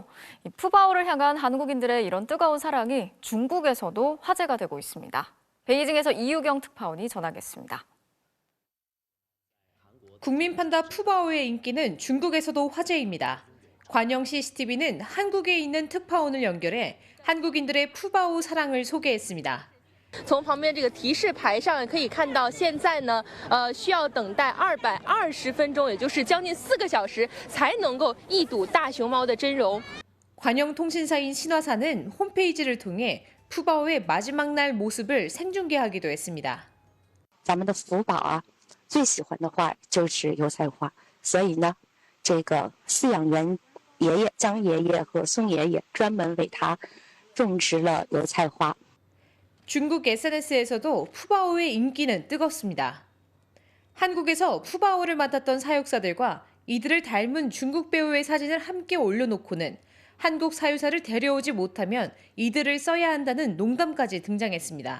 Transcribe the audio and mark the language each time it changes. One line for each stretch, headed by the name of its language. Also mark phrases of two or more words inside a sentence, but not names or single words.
Korean: 이 푸바오를 향한 한국인들의 이런 뜨거운 사랑이 중국에서도 화제가 되고 있습니다. 베이징에서 이유경 특파원이 전하겠습니다. 국민 판다 푸바오의 인기는 중국에서도 화제입니다. 관영 CCTV는 한국에 있는 특파원을 연결해 한국인들의 푸바오 사랑을 소개했습니다.
Chinese: 从旁边这个提示牌上可以看到，现在呢，需要等待220分钟，也就是将近4个小时，才能够一睹大熊猫的真容。
Korean: 관영 통신사인 신화사는 홈페이지를 통해 푸바오의 마지막 날 모습을 생중계하기도 했습니다.
Chinese: 咱们的福宝啊，最喜欢的花就是油菜花，所以呢，这个饲养员爷爷张爷爷和宋爷爷专门为他种植了油菜花。
Korean: 중국 SNS에서도 푸바오의 인기는 뜨겁습니다. 한국에서 푸바오를 맡았던 사육사들과 이들을 닮은 중국 배우의 사진을 함께 올려놓고는 한국 사유사를 데려오지 못하면 이들을 써야 한다는 농담까지 등장했습니다.